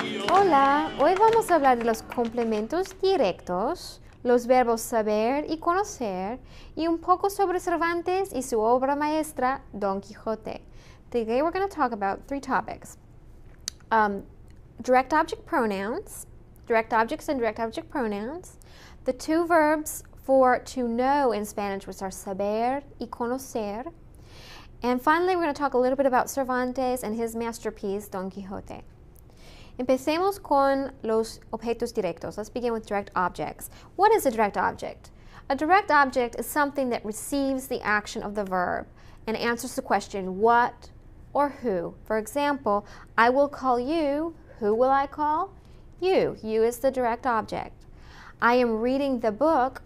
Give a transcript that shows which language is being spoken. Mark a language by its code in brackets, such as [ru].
[es] Hola, hoy vamos a hablar de los complementos directos, los verbos saber y conocer, y un poco sobre Cervantes y su obra maestra, Don Quijote. [en] Today we're going to talk about three topics. Direct object pronouns, direct objects and direct object pronouns, the two verbs for to know in Spanish, which are saber y conocer, and finally we're going to talk a little bit about Cervantes and his masterpiece, Don Quijote. [es] Empecemos con los objetos directos. [en] Let's begin with direct objects. What is a direct object? A direct object is something that receives the action of the verb and answers the question what or who. For example, I will call you. Who will I call? You. You is the direct object. I am reading the book.